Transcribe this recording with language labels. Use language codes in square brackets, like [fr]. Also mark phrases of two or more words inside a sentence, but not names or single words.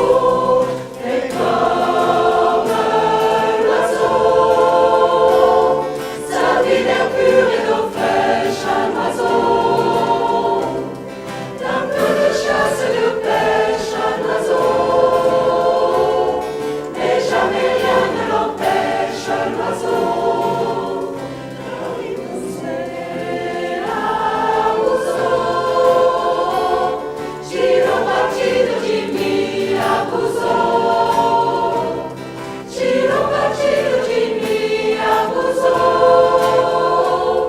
[fr] Et comme l'oiseau, sa vie d'air pur et d'eau fraîche, un oiseau. Chasse et de pêche, un oiseau. Mais jamais rien ne l'empêche, un oiseau. [pt] Giro batido de mim, abusou. Giro batido de mim, abusou.